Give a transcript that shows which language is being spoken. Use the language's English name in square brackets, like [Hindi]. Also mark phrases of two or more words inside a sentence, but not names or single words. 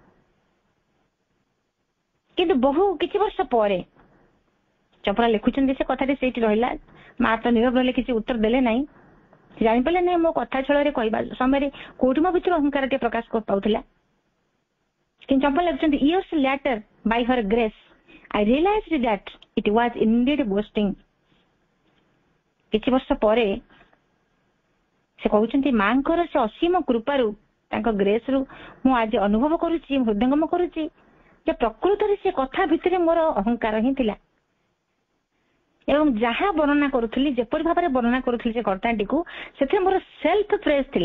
[Odia] କିନ୍ତୁ ବହୁ କିଛି ବର୍ଷ ପରେ ଚମ୍ପଲାଲ ଲେଖୁଛନ୍ତି ସେ କଥାଟି ସେଇଠି ରହିଲା। ମା ତ ନୀରବ ରହିଲେ, କିଛି ଉତ୍ତର ଦେଲେ ନାହିଁ। ଜାଣିପାରିଲେ ନାହିଁ ମୋ କଥା ଛଳରେ କହିବା ସମୟରେ କୋଉଠି ମୋ ଭିତରେ ଅହଙ୍କାର ଟିକେ ପ୍ରକାଶ ପାଉଥିଲା। କିନ୍ତୁ ଚମ୍ପଲାଲ ଲେଖୁଛନ୍ତି [English] years later by her grace I realized that it was indeed boasting। [Odia] କିଛି ବର୍ଷ ପରେ ସେ କହୁଛନ୍ତି ମାଙ୍କର ସେ ଅସୀମ କୃପାରୁ, ତାଙ୍କ ଗ୍ରେସରୁ ମୁଁ ଆଜି ଅନୁଭବ କରୁଛି, ହୃଦୟଙ୍ଗମ କରୁଛି ଯେ ପ୍ରକୃତରେ ସେ କଥା ଭିତରେ ମୋର ଅହଙ୍କାର ହିଁ ଥିଲା। ଏବଂ ଯାହା ବର୍ଣ୍ଣନା କରୁଥିଲି, ଯେପରି ଭାବରେ ବର୍ଣ୍ଣନା କରୁଥିଲି ସେ ଘଟଣାଟିକୁ, ସେଥିରେ ମୋର [English] self praise [Odia] ଥିଲା।